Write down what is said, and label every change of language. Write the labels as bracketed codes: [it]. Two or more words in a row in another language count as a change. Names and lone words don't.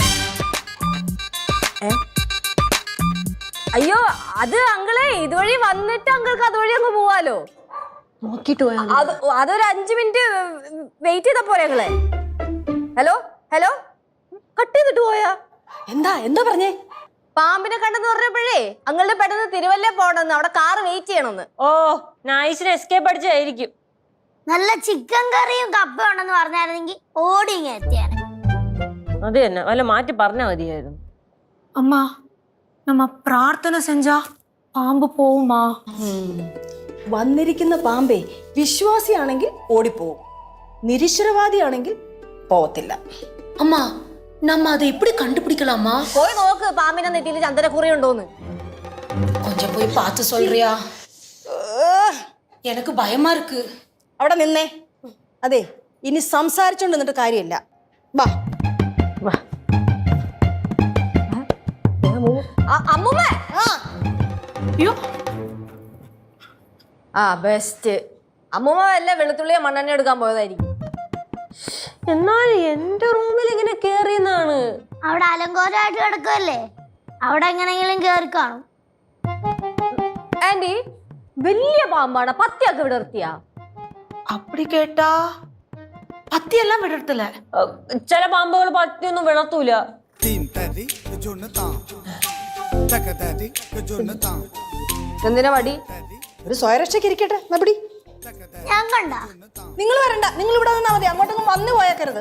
[ml] അയ്യോ അത് അങ്കിളെ ഇതുവഴി വന്നിട്ട് അങ്കിൾക്ക് അതുവഴി അങ്ങ് പോവാലോ നോക്കിട്ട് പോയാ അതൊരു 5 മിനിറ്റ് വെയിറ്റ് ചെയ്താ പോരെ അങ്ങളെ ഹലോ ഹലോ കട്ട് ചെയ്തിട്ട് പോയാ എന്താ എന്താ പറഞ്ഞേ പാമ്പിനെ കണ്ടെന്ന് പറഞ്ഞപ്പോഴേ അങ്ങളുടെ പെട്ടെന്ന് തിരുവല്ല പോണെന്ന് അവിടെ കാറ് വെയിറ്റ് ചെയ്യണമെന്ന് ഓ നൈസിന് എസ്കേപ്പ് അടിച്ചായിരിക്കും നല്ല ചിക്കൻ കറിയും കപ്പയും ഉണ്ടെന്ന് പറഞ്ഞായിരുന്നെങ്കിൽ ഓടി ഇങ്ങനെ എത്തിയാണ് അത് തന്നെ വല്ല മാറ്റി പറഞ്ഞാ മതിയായിരുന്നു [ta] அம்மா நம்ம பிரார்த்தனை செஞ்சா பாம்பு போகுமா [ml] വന്നിരിക്കുന്ന പാമ്പേ വിശ്വാസിയാണെങ്കിൽ ഓടിപ്പോവും നിരീശ്വരവാദിയാണെങ്കിൽ പോവത്തില്ല [ta] அம்மா நம்ம அதை எப்படி கண்டுபிடிக்கலாமா [ml] പോയി നോക്ക് പാമ്പിനെ നെറ്റിയിൽ ചന്ദനക്കുറി ഉണ്ടോന്ന് [ta] கொஞ்சம் போய் பார்த்து சொல்றியா எனக்கு பயமா இருக்கு [ml] അവിടെ നിന്നേ അതെ ഇനി സംസാരിച്ചോണ്ട് നിന്നിട്ട് കാര്യമില്ല വാ വാ അമ്മൂമ്മ [ta] ஐயோ [ml] ആ ബെസ്റ്റ് അമ്മൂമ്മ വല്ല വെളുത്തുള്ളിയെ മണ്ണെണ്ണ എടുക്കാൻ പോയതായിരിക്കും എന്നാൽ എന്റെ റൂമിൽ ഇങ്ങനെ കേറിയെന്നാണ് അവിടെ അലങ്കോലമായിട്ട് കിടക്കുമല്ലേ അവിടെ എങ്ങനെയെങ്കിലും കേറി കാണും ആന്റി വലിയ പാമ്പാണ് പത്തിയൊക്കെ വിടർത്തിയാ [ta] அப்படி கேட்டா பத்தி எல்லாம் விடறதுல [ml] ചില പാമ്പുകൾ പത്തിയൊന്നും വിടർത്തൂല എന്തിനാ വടി ഒരു സ്വയരക്ഷയ്ക്ക് ഇരിക്കട്ടെ നബടി. ഞാൻ കണ്ട നിങ്ങൾ വരണ്ട, നിങ്ങൾ ഇവിടെ നിന്നാ മതി, അങ്ങോട്ടൊന്നും വന്നു പോയേക്കരുത്.